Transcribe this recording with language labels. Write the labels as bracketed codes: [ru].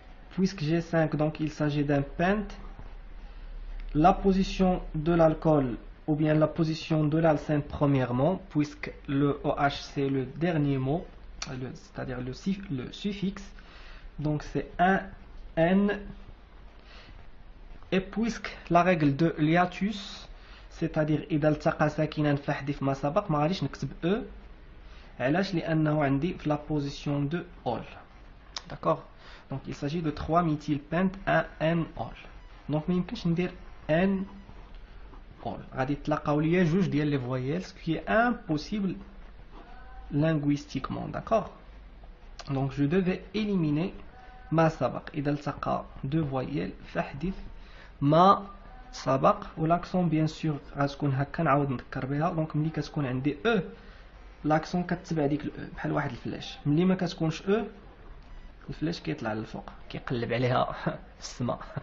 [fr] Puisque j'ai 5, donc il s'agit d'un pente. La position de l'alcool, ou bien la position de l'alcène premièrement, puisque le OH c'est le dernier mot, c'est-à-dire le suffixe. Donc c'est 1, N. Et puisque la règle de l'hiatus, c'est-à-dire [ar] إذا التقى ساكنان فاحذف ما سبق، [fr] ما غاديش نكتب E. [ar] علاش؟ لأنه عندي في [fr] la position de ol. D'accord? Donc il s'agit de 3 méthylpente 1 N-ol. [ar] Donc ما يمكنش ندير N-ol. غادي تلقاو ليا جوج ديال لي voyelles, [fr] ce qui est impossible linguistiquement. D'accord? Donc je devais éliminer [ar] ما سبق. إذا التقى [fr] deux voyelles [ar] فاحذف ما سبق. والاكسون بيان سور غتكون هكا، نعاود نذكر بها. دونك ملي كتكون عندي E، لاكسون كتبع ديك الأو بحال واحد الفلاش. ملي ما كتكونش E، الفلاش كيطلع للفوق كيقلب عليها في السماء.